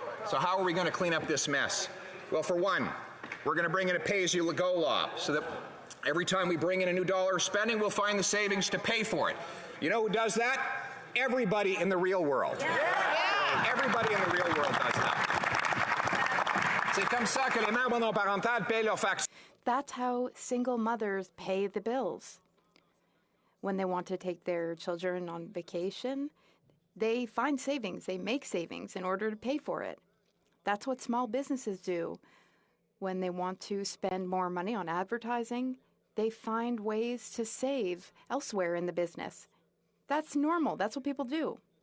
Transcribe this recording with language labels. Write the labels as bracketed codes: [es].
[en] So how are we going to clean up this mess? Well, for one, we're going to bring in a pay-as-you-go law so that every time we bring in a new dollar of spending, we'll find the savings to pay for it. You know who does that? Everybody in the real world. Everybody in the real world does that. [fr] C'est comme ça que les mères monoparentales payent leurs factures. [en] That's how single mothers pay the bills. When they want to take their children on vacation, they find savings, they make savings in order to pay for it. That's what small businesses do. When they want to spend more money on advertising, they find ways to save elsewhere in the business. That's normal. That's what people do.